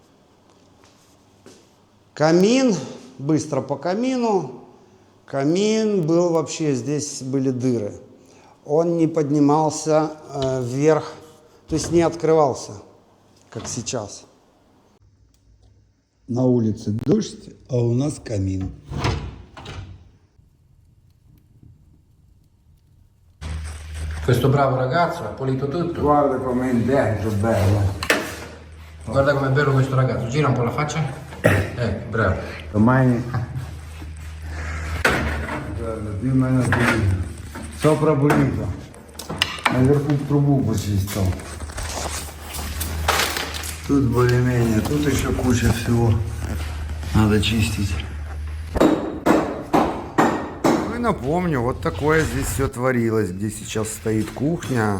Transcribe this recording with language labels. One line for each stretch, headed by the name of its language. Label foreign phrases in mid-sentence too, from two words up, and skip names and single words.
Russian: Камин. Быстро по камину. Камин был вообще, здесь были дыры. Он не поднимался вверх. То есть не открывался, как сейчас. На улице дождь, а у нас камин.
Italian: Questo bravo ragazzo ha pulito tutto. Guarda com'è dentro, bello. Guarda com'è bello questo ragazzo. Gira un po' la faccia. Bravo. Domani... Guarda, più o meno pulito. Sopra pulito.
Russian: Наверху трубу почистил. Тут более-менее, тут еще куча всего надо чистить. Ну и напомню, вот такое здесь все творилось, где сейчас стоит кухня.